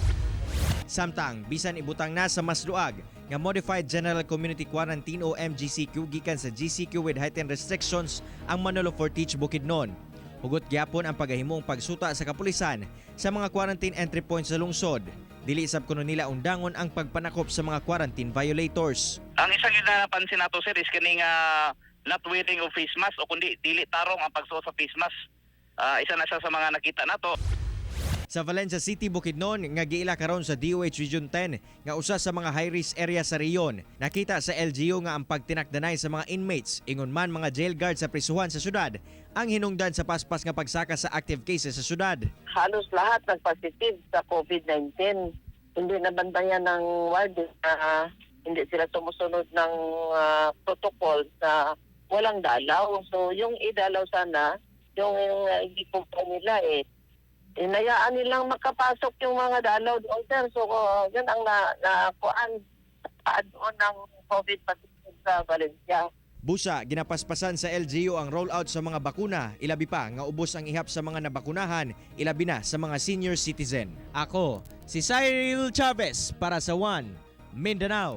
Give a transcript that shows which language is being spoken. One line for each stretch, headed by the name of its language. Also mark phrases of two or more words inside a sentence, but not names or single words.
Cebuano: Samtang bisan ibutang na sa mas luag nga Modified General Community Quarantine o MGCQ gikan sa GCQ
English: with heightened restrictions
Cebuano: ang Manolo Fortich Bukidnon. Hugot gyapon ang paghahimong pagsuta sa kapulisan sa mga
English: quarantine entry points
Cebuano: sa lungsod. Dili sab kuno nila undangon ang pagpanakop sa mga
English: quarantine violators.
Cebuano: Ang isang napansin nato sir is kining
English: not wearing of face mask
Cebuano: o kundi dili tarong ang pagsuot sa
English: face mask.
Cebuano: Isa na siya sa mga nakita nato. Sa Valencia City, Bukidnon, nga giila karon sa DOH Region 10 nga usa sa mga
English: high-risk area
Cebuano: sa reyon. Nakita sa LGU nga ang pagtinakdanay sa mga inmates, ingon man mga
English: jail guard
Cebuano: sa prisuhan sa syudad, ang hinungdan sa paspas nga pagsaka sa
English: active cases
Cebuano: sa syudad.
Filipino: Halos lahat nag-positive sa COVID-19. Hindi nabantayan ng warden na hindi sila tumusunod ng protocol na walang dalaw. So yung idalaw sana, yung igipumpay nila inayaan nilang makapasok yung mga dalaw doon, sir. So yun ang nakuan doon ng COVID positive sa Valencia.
Cebuano: Busa, ginapaspasan sa LGU ang rollout sa mga bakuna, ilabi pa nga ubos ang ihap sa mga nabakunahan, ilabi na sa mga
English: senior citizen.
Cebuano: Ako, si Cyril Chavez para sa One Mindanao.